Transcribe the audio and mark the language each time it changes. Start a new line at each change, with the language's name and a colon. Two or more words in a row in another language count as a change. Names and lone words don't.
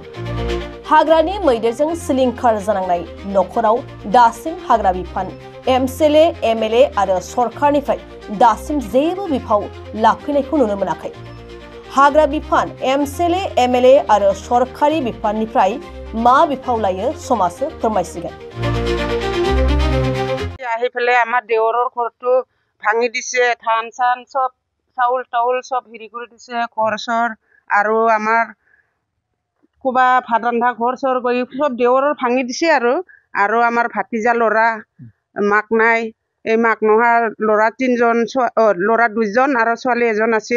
Bodo: हाग्रानि मैदेरजों सिलिंखार जानांनाय नखराव दासिम हाग्रा बिफान, एमसिएलए, एमएलए आरो सरकारनिफ्राय दासिम जेबो बिफाव लाफैनायखौ नुनो मोनाखै। हाग्रा बिफान, एमसिएलए, एमएलए आरो सरकारि बिफाननिफ्राय मा बिफाव लायो समाजो फोरमायसिगोन।
Assamese: আহি পেলাই আমাৰ দেৱৰৰ ঘৰটো ভাঙি দিছে, ধান চান চব চাউল তাউল চব হেৰি কৰি দিছে, ঘৰ চৰ আৰু আমাৰ কোবা ভাত ৰন্ধা ঘৰ চৰ গৈ চব দেৱৰৰ ভাঙি দিছে আৰু আমাৰ ভাতিজা ল'ৰা মাক নাই, এই মাক নোহোৱা ল'ৰা 3জন, ল'ৰা 2জন আৰু ছোৱালী 1জন আছিল।